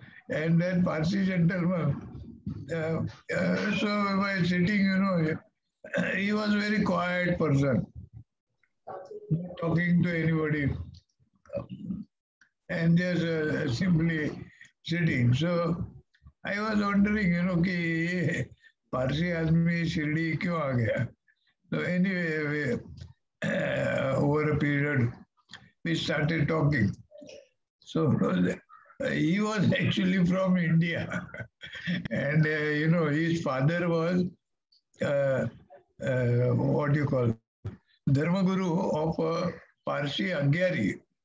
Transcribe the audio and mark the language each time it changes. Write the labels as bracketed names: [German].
[English] And then Parsi gentleman. So by sitting, he was a very quiet person, not talking to anybody, and just simply sitting. So I was wondering, [Hindi] कि ये पारसी आदमी शिरडी क्यों आ गया? [English] So anyway, over a period, we started talking. So he was actually from India, and his father was what do you call Dharmaguru of Parsi Agyari.